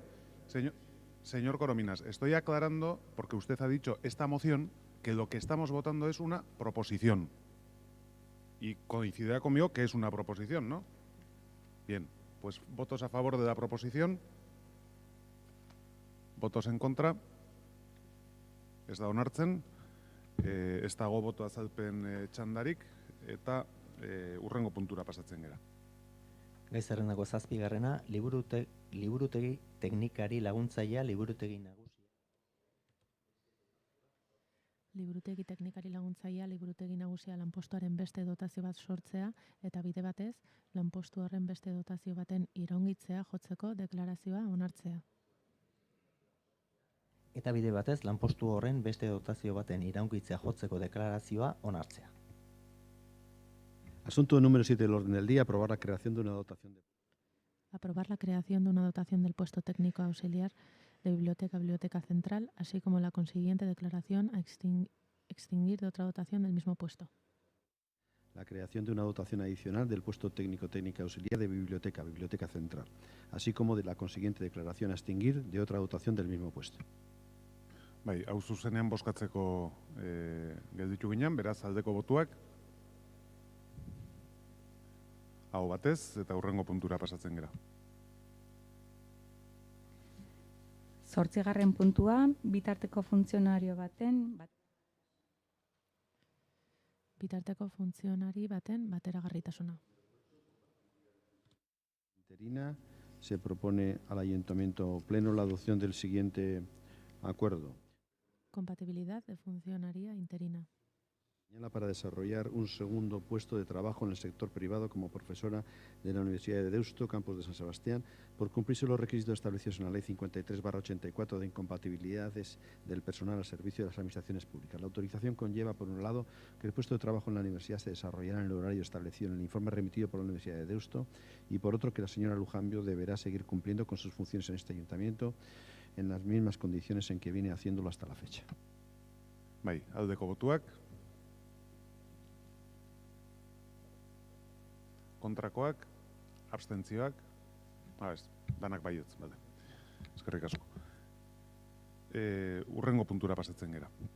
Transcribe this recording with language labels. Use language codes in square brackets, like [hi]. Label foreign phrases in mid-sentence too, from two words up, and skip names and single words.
[es] Señor Corominas, estoy aclarando, porque usted ha dicho esta moción, que lo que estamos votando es una proposición. Y coincidirá conmigo que es una proposición, ¿no? Bien, pues votos a favor de la proposición, votos en contra, [eu] ez da onartzen, ez dago boto azalpen txandarik, eta hurrengo puntura pasatzen gera. Gai zerrendako 7. liburutegi teknikari laguntzailea liburutegi nagusia. Liburutegi teknikari laguntzailea liburutegi nagusia lanpostuaren beste dotazio bat sortzea eta bide batez lanpostu horren beste dotazio baten iraungitzea jotzeko deklarazioa onartzea. Eta bide batez lanpostu horren beste dotazio baten iraungitzea jotzeko deklarazioa onartzea. [es] Asunto número 7 del orden del día, aprobar la creación de una dotación de... Aprobar la creación de una dotación del puesto técnico auxiliar de biblioteca central, así como la consiguiente declaración a extinguir de otra dotación del mismo puesto. La creación de una dotación adicional del puesto técnica auxiliar de biblioteca central, así como de la consiguiente declaración a extinguir de otra dotación del mismo puesto. [eu] Bai, hau zuzenean bozkatzeko gelditu ginen, beraz aldeko botuak. Hau batez, eta hurrengo puntura pasatzen gera. 8. puntua, bitarteko funtzionario baten... Bitarteko funtzionari baten bateragarritasuna. [es] Interina, se propone al Ayuntamiento Pleno la adopción del siguiente acuerdo. Compatibilidad de funcionaria interina. Para desarrollar un segundo puesto de trabajo en el sector privado como profesora de la Universidad de Deusto, campus de San Sebastián, por cumplirse los requisitos establecidos en la Ley 53/84 de incompatibilidades del personal al servicio de las administraciones públicas. La autorización conlleva, por un lado, que el puesto de trabajo en la universidad se desarrollará en el horario establecido en el informe remitido por la Universidad de Deusto, y por otro, que la señora Lujambio deberá seguir cumpliendo con sus funciones en este ayuntamiento en las mismas condiciones en que viene haciéndolo hasta la fecha. [eu] Bai, aldeko botuak. Kontrakoak, abstentzioak, danak baietz, bale. Eskerrik asko. Hurrengo puntura pasatzen gera.